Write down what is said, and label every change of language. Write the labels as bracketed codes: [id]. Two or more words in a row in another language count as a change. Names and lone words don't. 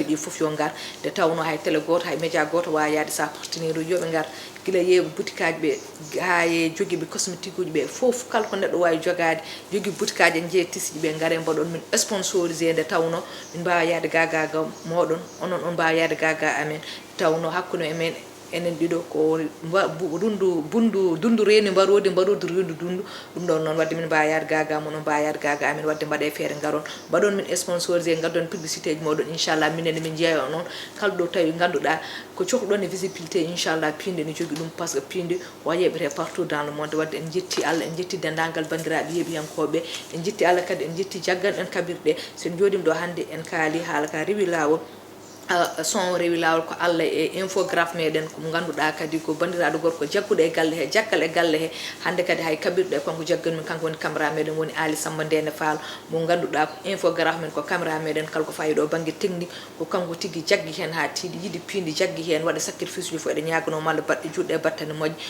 [ff] uji ɗi foof yo ngar, nde tawno hay télé goto, hay média goto wawi yaade sa partenaire uji, yoɓe ngar gila yeeɓe boutique aji ɓe, ha e joguiɓe cosmétique uji ɓe foof, kala ko neɗɗo wawi jogade, jogui boutique aji en jeeya tissuji ɓe, gaare mbaɗon min sponsorisé, nde tawno min mbawa yaade gaga ga moɗon, onon on mbawa yaade gaga amen, tawno hakkude e men enen ɗiɗo ko mba-, bu-, dundu, bundu, dundu reni mbarodi, mbarodi rendu dundu. Ɗum ɗon noon wadde min mbawa yaade gaga moɗon, mbawa yaade gaga amen, wadde mbaɗe feere garon, mbaɗon min sponsorisé, gaddon publicité ji moɗon, inchallah minen min jeeya noon. Kala ɗo tawi ganduɗa ko cohluɗon e visibilité, inchallah pinde ne jogui ɗum, [fr] par ce que [ff] pinde o yeɓete [fr] partout dans le monde. [ff] Wadde en jetti Allah, en jetti dendagal bandiraɓe yeeɓiyankoɓe, en jetti Allah kadi, en jetti jaggal ɗen kabirɗe. So en jooɗima ɗo hannde en kaali haala ka rewi lawol, ah, son rewi lawol ko Allah e infographe meɗen ko ganduɗa kadi ko bandiraɗo gorko jagguɗo e galle he, jakkal e galle he. Hande kadi hay kabirɗe konko jaggan min, kanko woni caméra meɗen, woni Ali Samba Ndene Fall, mo ganduɗa ko infographe men, ko caméra meɗen kala ko fayi ɗo banggue technique, ko kanko tigui jaggi hen ha tiiɗi, yiiɗi pindi jaggi hen, waɗa sacrifice ji fo, eɗen ñaganoma Allah baɗɗe juɗɗe e battane moƴƴe.